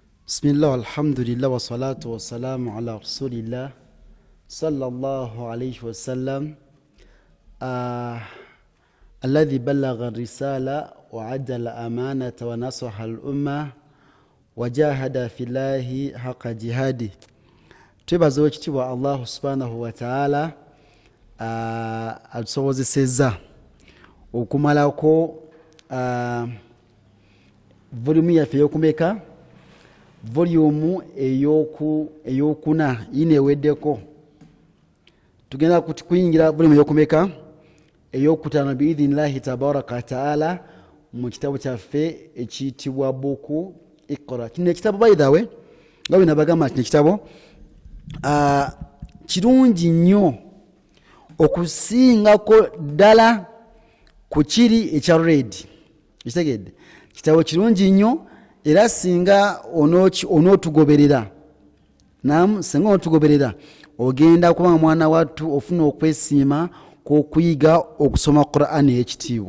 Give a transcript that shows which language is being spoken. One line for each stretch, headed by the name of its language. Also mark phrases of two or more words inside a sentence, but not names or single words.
Arabic: بسم الله، الحمد لله، والصلاة والسلام على رسول الله صلى الله عليه وسلم الذي بلغ الرسالة وأدى الأمانة ونصح الأمة وجاهد في الله حق جهاده.
Ganda: Twebaza ekitiibwa
Arabic: الله سبحانه وتعالى
Ganda: atusobozesezza okumalako volume yaffe eyokumeka volume eyokuna yine eweddeko. Tugenda kuyingira volume eyokumeka eyokutaano
Arabic: بإذن الله تبارك وتعالى
Ganda: mu kitabu kyaffe ekiyitibwa buku Iqra. Kino ekitabo
English: by the way
Ganda: nga bwe nabagamba kino ekitabo kirungi nnyo okusingako ddala ku kiri ekya red. Kitegedde kitabo kirungi nnyo era singa onootugoberera singa onootugoberera ogenda kuba mwana wattu ofuna okwesiima kw'okuyiga okusoma Qur'an ey'ekitiibwa.